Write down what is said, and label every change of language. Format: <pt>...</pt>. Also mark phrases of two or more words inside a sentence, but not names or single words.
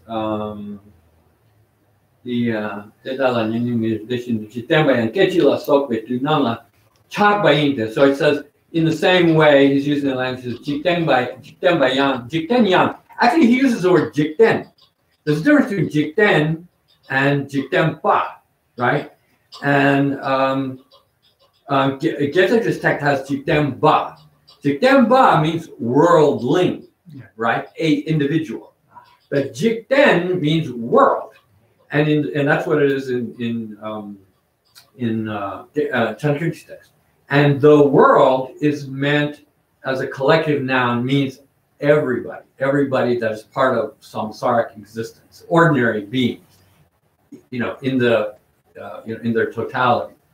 <en>So it says, in the same way, he's using the language,</en> <bo>འཇིག་རྟེན་པ་ཡང.</bo> <en>Actually, he uses the word jikten. There's a difference between jikten and</en> <bo>འཇིག་རྟེན་པ,</bo> <en>right? And Geshe text has</en> <bo>འཇིག་རྟེན་པ. འཇིག་རྟེན་པ</bo> <en>means worldling, right? A individual. But jikten means world, and that's what it is in Chandrakirti's text. And the world is meant as a collective noun, means everybody that is part of samsaric existence, ordinary beings, you know, in their totality.</en>